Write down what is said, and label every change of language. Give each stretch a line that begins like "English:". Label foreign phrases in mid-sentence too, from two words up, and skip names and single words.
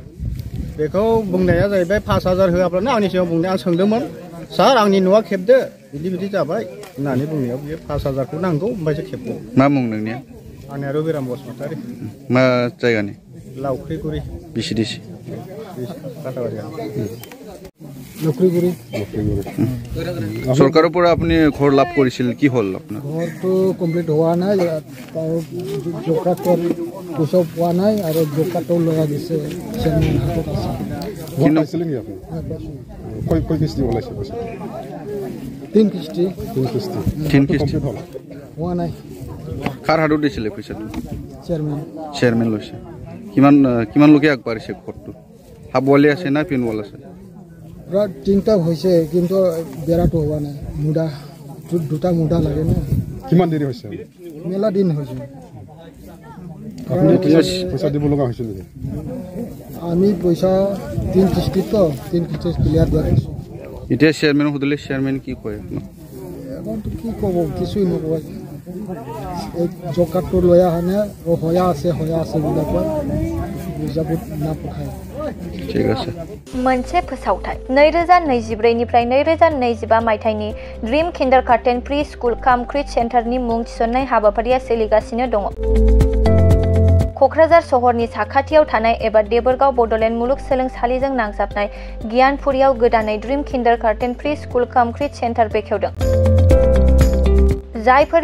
Bodo: बेखौ बुंनाया जाहैबाय 5000 होआब्लानो आंनि सिगाङाव बुंनाया आं सोंदोंमोन सार आंनि न'आ खेबदो बिदि जाबाय होननानै बुंनायाव बियो 5000खौ नांगौ ओमफ्रायसो खेबगौ मा मुं नोंनिया आंनिया रबिराम बसुमतारि मा जायगानि लावख्रिगुरि भिसिडिसि
Assamese: লক্ষ্মীগুৰি চৰকাৰৰ পৰা আপুনি ঘৰ লাভ কৰিছিল কি হ'ল আপোনাৰ ঘৰটো কমপ্লিট হোৱা নাই জব কাৰ্ডৰ পইচাও পোৱা নাই আৰু জব কাৰ্ডও লোৱা গৈছে চেয়াৰমেন হাতত আছে
Hindi: वहाँ पाइसे लेंगे आपने कोई किस्ती वाला से बस 3 किस्ती 3 किस्ती 3 किस्ती कंप्लीट होला
Assamese: হোৱা নাই কাৰ হাতত দিছিলে পইচাটো চেয়াৰমেন লৈছে কিমান লোকে আগবাঢ়িছে ঘৰটো হাবৱালি আছে না পিনৱাল আছে পুৰা তিনিটা হৈছে কিন্তু বেৰাটো হোৱা নাই মুদা দুটা মুদা লাগে না কিমান দেৰি হৈছে মেলা দিন হৈছে আপুনি পইচা দিব লগা হৈছিল নেকি আমি পইচা 3 কিস্তি তো 3 কিস্তি ক্লিয়াৰ দিয়া হৈছে এতিয়া চেয়াৰমেনক সুধিলে চেয়াৰমেন কি কয় এখন কি ক'ব কিছুই নকয় এই জকাটো লৈ আহা নে হয়া আছে বুলি কয় বুজাব নাপায় ঠিক আছে
Bodo: मोनसे फोसावथाय 2024 निफ्राय 2025 मायथाइनि ड्रीम किन्डारगार्टेन प्रि स्कुल काम क्रिट सेन्टारनि मुं थिसननाय हाबाफारिया सोलिगासिनो दङ क'क्राझार सहरनि साखाथियाव थानाय एबा देबोरगाव बड'लेण्ड मुलुगसोलोंसालिजों नांजाबनाय गियानपुरियाव गोदानै ड्रीम किन्डारगार्टेन प्रि स्कुल काम क्रिट सेन्टार बेखेवदों जायफोर